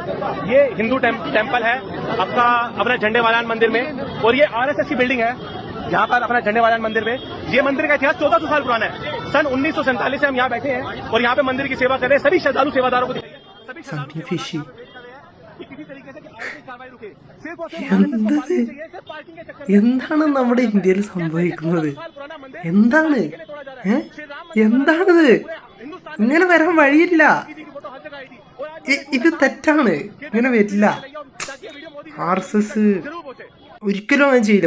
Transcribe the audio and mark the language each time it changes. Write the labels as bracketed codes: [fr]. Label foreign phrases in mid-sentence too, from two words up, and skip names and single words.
[hi] ये हिंदू टेम्पल है आपका अपना झंडे वालान मंदिर में, और ये आरएसएस की बिल्डिंग है यहाँ पर अपना झंडे वालान मंदिर में। ये मंदिर का इतिहास 1400 साल पुराना है। सन 1947 से हम यहाँ बैठे हैं और यहाँ पे मंदिर की सेवा कर रहे हैं। सभी श्रद्धालु सेवादारों को दिखाइए, सभी श्रद्धालु सेवादारों को दिखाइए कि किसी तरीके से कार्रवाई रुके। सिर्फ और सिर्फ [ml] എന്താണ് നമ്മുടെ ഇന്ത്യയിൽ സംഭവിക്കുന്നത്? എന്താണ് എന്താണിത്? ഇങ്ങനെ വരാൻ വഴിയില്ല. ഇത് തെറ്റാണ്, ഇങ്ങനെ വരില്ല. RSS ഒരിക്കലും അങ്ങനെ ചെയ്യില്ല.